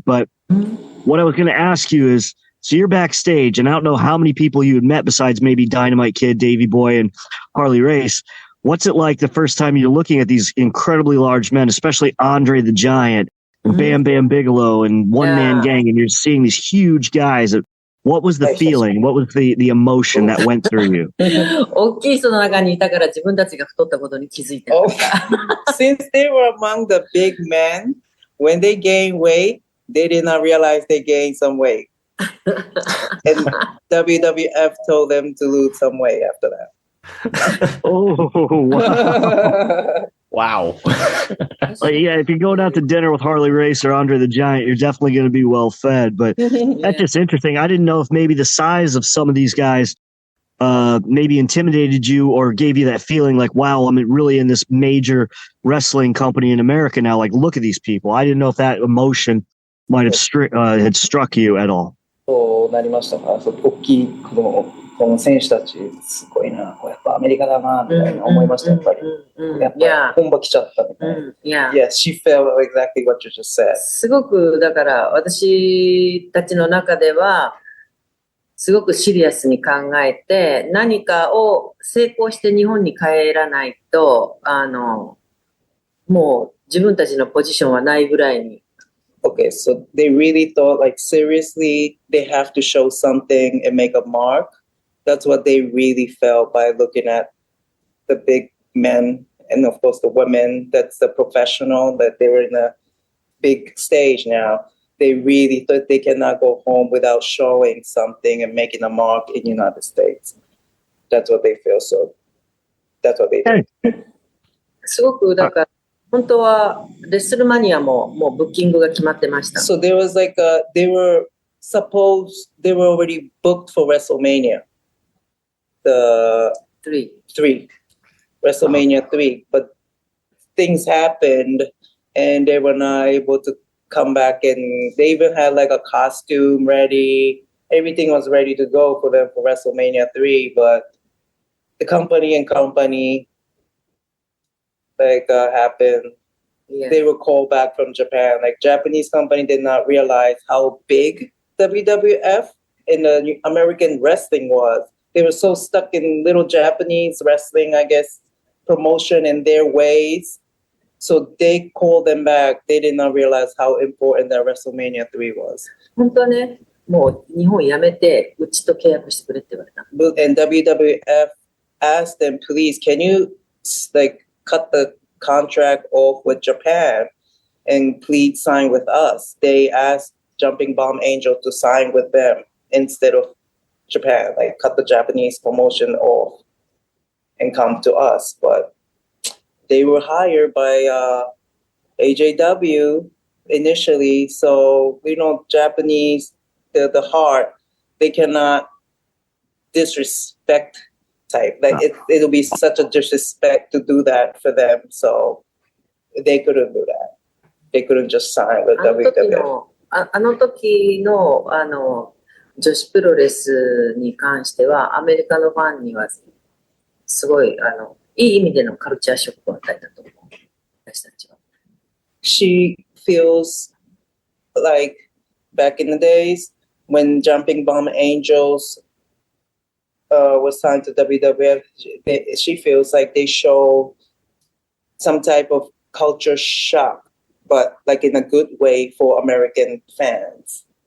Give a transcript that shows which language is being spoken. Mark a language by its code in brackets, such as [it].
[en] But what I was going to ask you is, so you're backstage, and I don't know how many people you had met besides maybe Dynamite Kid, Davey Boy, and Harley Race. What's it like the first time you're looking at these incredibly large men, especially Andre the Giant and Bam Bam Bigelow and One Man Gang, and you're seeing these huge guys? What was the feeling? What was the emotion that went through you? [ja] 大きい人の中にいたから自分たちが太ったことに気づいてる。 [en] Since they were among the big men, when they gained weight, they did not realize they gained some weight. And WWF told them to lose some weight after that. Oh, wow. Wow. Yeah, if you're going out to dinner with Harley Race or Andre the Giant, you're definitely going to be well fed. But that's just interesting. I didn't know if maybe the size of some of these guys maybe intimidated you or gave you that feeling like, wow, I'm really in this major wrestling company in America now. Like, look at these people. I didn't know if that emotion might have had struck you at all. [ja] そうなりましたか。大きいこの選手たちすごいな。やっぱアメリカだなみたいな思いました。やっぱり。やっぱ本場来ちゃったみたいな。 [en] Yeah, she felt exactly what you just said. [ja] すごくだから私たちの中ではすごくシリアスに考えて何かを成功して日本に帰らないともう自分たちのポジションはないぐらいに。 [en] Okay, so they really thought like seriously they have to show something and make a mark. That's what they really felt by looking at the big men and of course the women. That's the professional that they were in a big stage now. They really thought they cannot go home without showing something and making a mark in the United States. That's what they feel. So that's what they did. [ja] すごくだから本当はレッスルマニアももうブッキングが決まってました。 [en] So there was like they were already booked for WrestleMania. The three. WrestleMania 3. But things happened and they were not able to come back, and they even had like a costume ready. Everything was ready to go for them for WrestleMania 3, but the company happened. Yeah. They were called back from Japan. Like Japanese company did not realize how big WWF and the American wrestling was. They were so stuck in little Japanese wrestling, I guess, promotion in their ways. So they called them back. They did not realize how important that WrestleMania 3 was. [ja] 本当はね、もう日本辞めて、うちと契約してくれって言われた。 [en] And WWF asked them, please, can you like cut the contract off with Japan and please sign with us? They asked Jumping Bomb Angel to sign with them instead of Japan, like cut the Japanese promotion off and come to us. But they were hired by AJW initially, so Japanese, the heart, they cannot disrespect type. Like it'll be such a disrespect to do that for them, so they couldn't do that. They couldn't just sign with WWF. [ja] あの時の女子プロレスに関してはアメリカのファンにはすごいいい意味でのカルチャーショックを与えたと思う。私たちは。 [en] She feels like back in the days when Jumping Bomb Angels was signed to WWF, she feels like they show some type of culture shock, but like in a good way for American fans.